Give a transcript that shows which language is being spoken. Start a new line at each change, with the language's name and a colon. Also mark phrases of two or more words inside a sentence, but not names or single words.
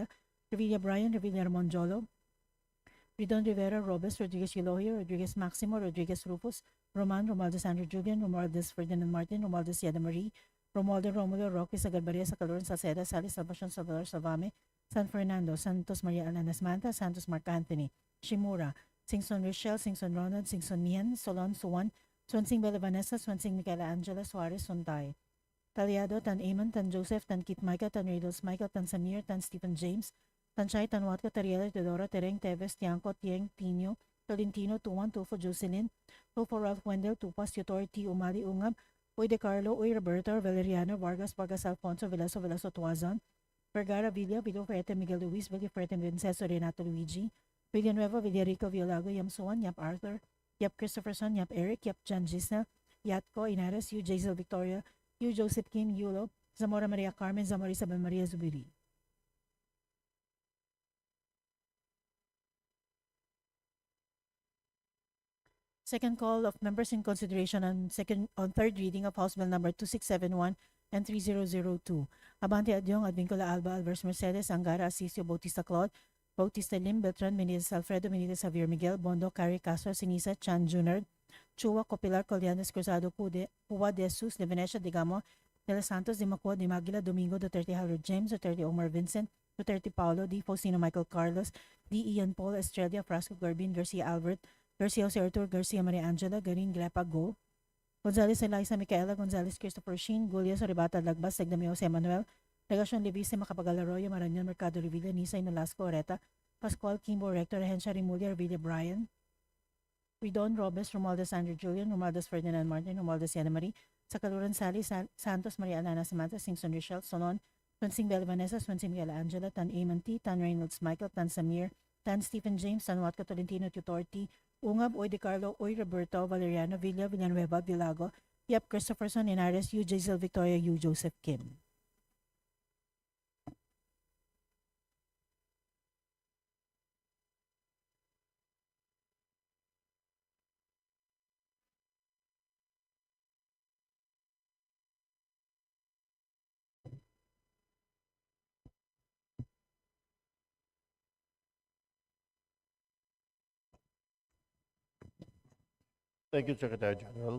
English: Revilla Brian, Revilla Monjolo, Ridon Rivera, Robes, Rodriguez Elohio, Rodriguez Maximo, Rodriguez Rufus, Roman, Romualdez Andrew Julian, Romualdez Ferdinand Martin, Romualdez Yada Marie, Romualdo Romulo, Roque, Sagalbaria, Sacaloran, Salceda, Salis, Salvacion, Salvador, Salvame, San Fernando, Santos Maria Alanas Manta, Santos Mark Anthony, Shimura, Singson Rochelle, Singson Ronald, Singson Mian, Solon Suwan, Swansing Bella Vanessa, Swansing Micaela Angela, Suarez Suntay. Talyado, Tan Amon, Tan Joseph, Tan Kit Micah, Tan Riddles Michael, Tan Samir, Tan Stephen James, Tan Shai, Tan Watko, Tariela, Teodora, Tereng, Teves, Tiangco, Tieng, Tino, Tolentino, Tuwan, Tulfo, Jocelyn, Tulfo, Ralph Wendell, Tupas, Tutor, T. Umali, Ungab, Uy De Carlo, Uy Roberto, Valeriano, Vargas, Vargas Alfonso, Veloso, Veloso Tuazon, Vergara, Villa, Villafrete, Miguel Luis, Villafrete, Vincenzo, Renato Luigi, Villanueva, Villarico, Villago, Yam Suwan, Yap Arthur, Yap Christopherson, Yap Eric, Yap John Gisnel, Yatco, Inares, Yu Jazel Victoria, Yu Joseph Kim, Yulo, Zamora Maria Carmen, Zamora Isabel Maria Zubiri. Second call of members in consideration on third reading of House Bill number 2671 and 3002. Abante Adyong, Advincula Alba, Alvarez Mercedes, Angara, Asisio, Bautista Claude, Bautista Lim, Beltran, Benitez Alfredo, Benitez Javier Miguel, Bondo, Cari Castro, Sinisa, Chan Junard, Chua, Copilar, Collianes, Cruzado, Cuba de Jesus, de Venecia, Digamo, De Los Santos, de Macua, de Magila, Domingo, Duterte, Harold James, Duterte, Omar Vincent, Duterte, Paulo, D. Faustino, Michael Carlos, D. Ian Paul, Estrella, Frasco, Garbin, Garcia Albert, Garcia Jose Artur, Garcia Maria Angela, Garin, Glepa, Go, Gonzales Eliza, Micaela, Gonzales, Christopher Sheen, Gulias, Oribata, Lagbas, Segdami, Jose Manuel, Legasyon Levise, Macapagal Arroyo, Marañon, Mercado Revilla, Nisay, Nolasco, Oreta, Pascual, Kimbo, Rector, Hensha, Rimulya, Revilla, Brian, Ridon, Robes, Romualdez, Andrew Julian, Romualdez, Ferdinand Martin, Romualdez, Yana Marie, Sakaluran, Sally, Santos, Maria Alana, Samantha, Singson, Rochelle, Solon, Swansing Bella Vanessa, Swansing Micaela Angela, Tan Amon T, Tan Reynolds Michael, Tan Samir, Tan Stephen James, Tan Watco, Tolentino, Tutor T, Ungab, Oy De Carlo, Oy Roberto, Valeriano, Villa, Villanueva, Villago, Yap Christopherson, Inares, Yu Jazel Victoria, Yu Joseph Kim. Thank you, Secretary General.